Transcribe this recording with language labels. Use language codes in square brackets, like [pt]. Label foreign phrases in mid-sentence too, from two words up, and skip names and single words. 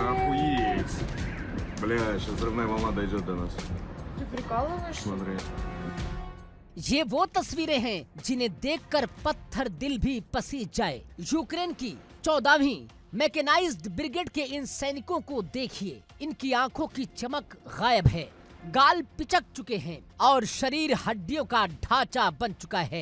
[ru] Охуеть! Бля, сейчас взрывная волна дойдет до нас. Ты прикалываешься? Смотри. [hi] ये वो तस्वीरें हैं जिन्हें देखकर पत्थर दिल भी पसीज जाए। यूक्रेन की 14वीं [en] mechanized brigade [hi] के इन सैनिकों को देखिए, इनकी आंखों की चमक गायब है, गाल पिचक चुके हैं और शरीर हड्डियों का ढांचा बन चुका है।